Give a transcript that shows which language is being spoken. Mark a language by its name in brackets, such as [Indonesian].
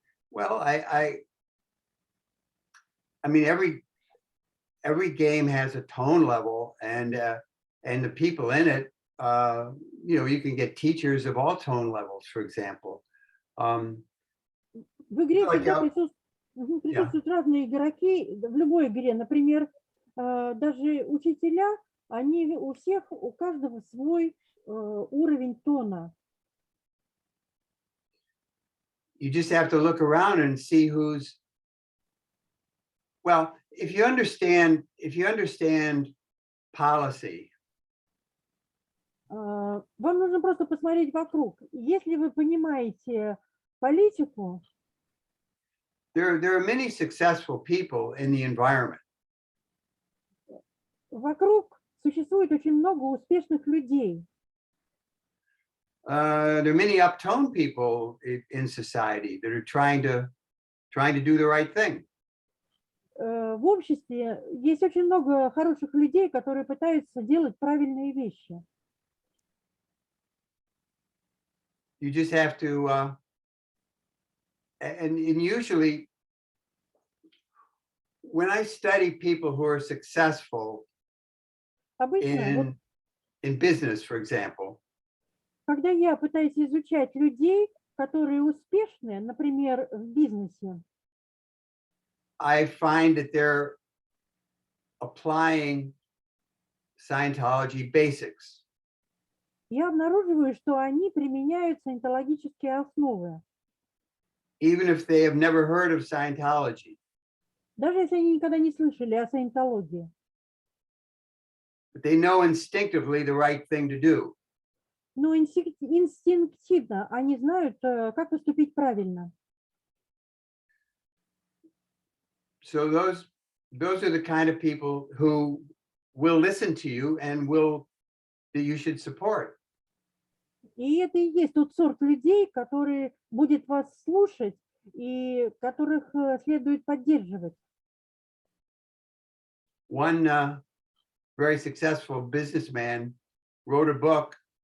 [English] Well, I mean, every game has a tone level, and the people in it, you can get teachers of all tone levels, for example. [Russian] В игре всегда присутствуют разные игроки, в любой игре. Например, даже учителя, они у каждого свой уровень тона. [English] You just have to look around and see who's, well, if you understand policy. [Russian] Вам нужно просто посмотреть вокруг. Если вы понимаете политику, [English] there are many successful people in the environment. [Russian] Вокруг существует очень много успешных людей. [English] There are many uptone people in society that are trying to do the right thing. [Russian] В обществе есть очень много хороших людей, которые пытаются делать правильные вещи. [English] You just have to, and usually, when I study people who are successful in business, for example, [Russian] когда я пытаюсь изучать людей, которые успешны, например, в бизнесе, [English] I find that they're applying Scientology basics. [Russian] Я обнаруживаю, что они применяют саентологические основы. [English] Even if they have never heard of Scientology. [Russian] Даже если они никогда не слышали о саентологии. [English] But they know instinctively the right thing to do. [Russian] Но инстинктивно они знают, как поступить правильно. [English] So those are the kind of people who will listen to you and that you should support. [Russian] И это и есть тот сорт людей, который будет вас слушать и которых следует поддерживать. [English] One very successful businessman wrote a book